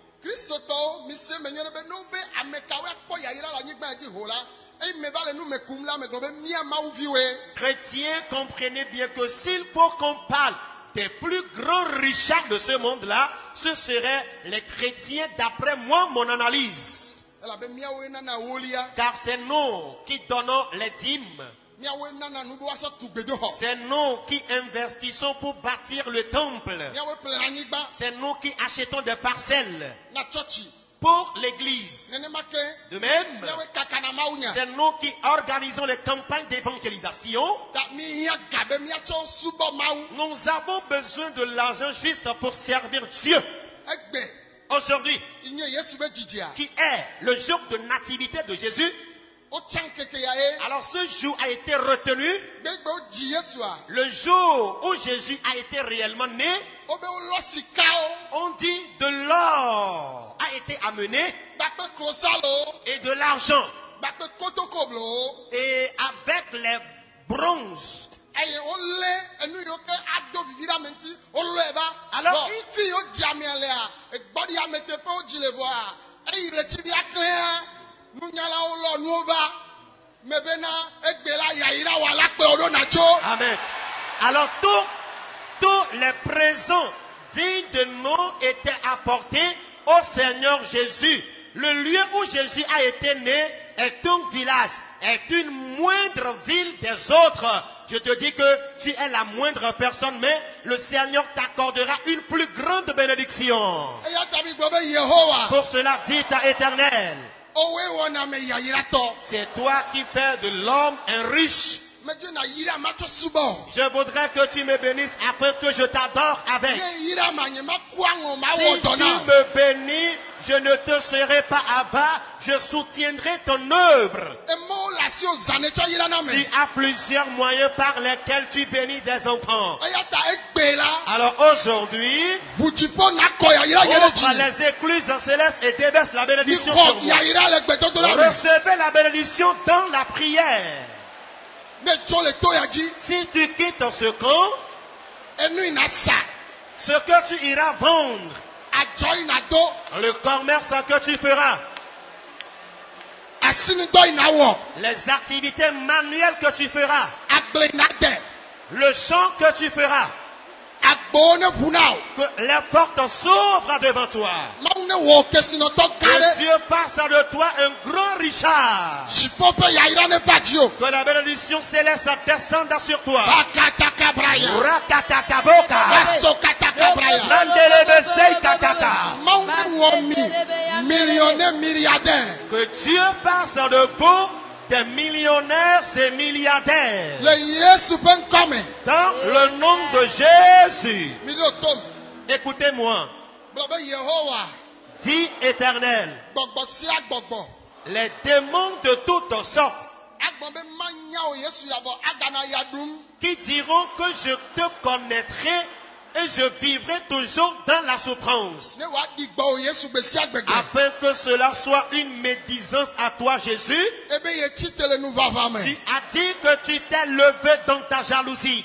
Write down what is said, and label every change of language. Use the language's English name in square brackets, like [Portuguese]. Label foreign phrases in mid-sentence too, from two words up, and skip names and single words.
[French] Chrétiens, comprenez bien que s'il faut qu'on parle des plus grands richards de ce monde-là, ce seraient les chrétiens d'après moi, mon analyse. [Ewe] elabe miawoe nana ewolia, [French] Car c'est nous qui donnons les dîmes. [Ewe] miawoe nana nuɖoa tu gbedoxɔ, [French] C'est nous qui investissons pour bâtir le temple. [Ewe] miawoe plena anyigba [French] C'est nous qui achetons des parcelles [Ewe] na tsɔtsi. [French] pour l'église. [Ewe] Nenema ke [French] De même, [Ewe] miawoe kakana mawunya. [French] c'est nous qui organisons les campagnes d'évangélisation. [Ewe] Ta mihia gabe miatsɔ subɔ mawu. [French] Nous avons besoin de l'argent juste pour servir Dieu. [Ewe] Egbe [French] Aujourd'hui, [Ewe] inye Yesu be dzidzia. [French] qui est le jour de nativité de Jésus, [Ewe] Wotsã keke ya ye. [French] alors ce jour a été retenu, [Ewe] Gbegbe wodzi Yesua. [French] le jour où Jésus a été réellement né. [Ewe] Wobe wolɔ sikawo. [French] On dit de l'or a été amené [Ewe] Bakpe klosalo. [French] et de l'argent. [Ewe] Bakpe kotokoblo. [French] Et avec les bronzes, [Ewe] Eye wolé enu yiwo ke ado vivi ɖe ame ŋuti. Wolɔe va. [French] Alors, [Ewe] Bɔn fi yi wodzi amea lea, egbɔɖi ame teƒe wodzi le vɔa. Eyi le tsi via klẽa. Nunyalawo lɔ nuwo va. Mebena egbe la yayira wa la kpe woɖo na tso. amen. [French] Alors tous les présents dignes de nom étaient apportés au Seigneur Jésus. Le lieu où Jésus a été né est un village, est une moindre ville des autres. Je te dis que tu es la moindre personne, mais le Seigneur t'accordera une plus grande bénédiction. [Ewe] Eya ta mi gblɔ be Yehowa. [French] Pour cela, dis à Éternel, [Ewe] Owoe wɔna ame yayiratɔ. [French] c'est toi qui fais de l'homme un riche. [Ewe] Medze na yira matsɔ subɔ. [French] Je voudrais que tu me bénisses afin que je t'adore avec. [Ewe] Ne yira ma nye ma ku aŋɔ ma [French] Si [Ewe] wɔ [French] tu [Ewe] dɔ na. [French] me bénis, je ne te serai pas avare, je soutiendrai ton œuvre. [Ewe] Emo le asi wo zã ne tsɔ yira na [French] Tu me. as plusieurs moyens par lesquels tu bénis des enfants. [Ewe] Eya ta egbe la. [French] Alors aujourd'hui, [Ewe] Ʋudziƒo nakɔ yayira nye ɖe [French] ouvre [Ewe] dzi. [French] les écluses célestes et déverse la bénédiction [Ewe] Mixɔ [French] sur moi. [Ewe] yayira le gbedodo la me. [French] Recevez la bénédiction dans la prière. [Ewe] Ne tso le to ya dzi. [French] Si tu quittes ce camp, [Ewe] Enu yina sa. [French] ce que tu iras vendre, [Ewe] Adzɔ yina do. [French] le commerce que tu feras, [Ewe] Asinudɔ yina wɔ. [French] les activités manuelles que tu feras, [Ewe] Agble yina de. [French] le chant que tu feras, [Ewe] Agbowo ne ʋu na o. [French] que les portes s'ouvrent devant toi. [Ewe] Mawu ne wɔ kesinɔtɔ gã [French] Que [Ewe] ɖe. [French] Dieu passe de toi un grand richard. [Ewe] Dziƒo ƒe yayira ne va dzi o. [French] Que la bénédiction céleste descende sur toi. Bakataka braya. Rakatakaboka. Baso kataka braya. Mandelebesei kataka. [Ewe] Mawu ne wɔ mi. [French] Millionnaire milliardaire. Que Dieu passe de vous des millionnaires et milliardaires. [Ewe] Le Yesu ƒe ŋkɔ me. [French] Dans le nom de Jésus. [Ewe] Mi ɖo tom. [French] Écoutez-moi. [Ewe] Gblɔ be Yehowa. [French] Dis Éternel. [Ewe] Gbɔgbɔ sia gbɔgbɔ. [French] Les démons de toutes sortes [Ewe] Agbɔ be manya o Yesu yavɔ agana ya ɖum. [French] qui diront que je te connaîtrai et je vivrai toujours dans la souffrance. [Ewe] Ne woaɖi gbɔ o Yesu gbe sia gbegbe. [French] Afin que cela soit une médisance à toi, Jésus. [Ewe] Ebe ye tsitre le nuvava me. [French] Tu as dit que tu t'es levé dans ta jalousie.